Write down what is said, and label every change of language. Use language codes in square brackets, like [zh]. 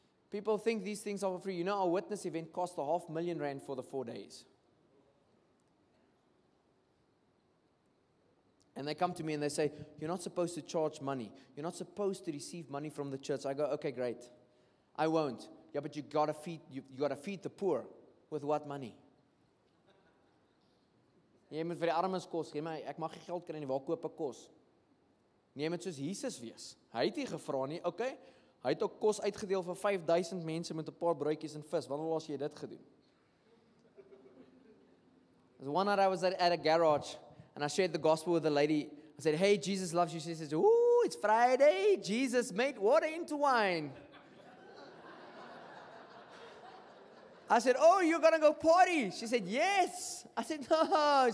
[en] People think these things are for free. You know, our witness event cost R500,000 for the 4 days. And they come to me and they say, you're not supposed to charge money. You're not supposed to receive money from the church. I go, okay, great. I won't. Yeah, but you got to feed the poor. With what money? [af] Jy moet vir die armes kos gee, maar ek mag nie geld kry nie, waar koop ek kos? Nee, jy moet soos Jesus wees. Hy het nie gevra nie, okay? Hy het ook kos uitgedeel vir 5,000 mense met 'n paar broodjies en vis. Wanneer laas jy dit gedoen? [en] One night I was at a garage and I shared the gospel with a lady. I said, hey, Jesus loves you. She says, ooh, it's Friday. Jesus made water into wine. I said, oh, you're going to go party? She said, yes. I said, no.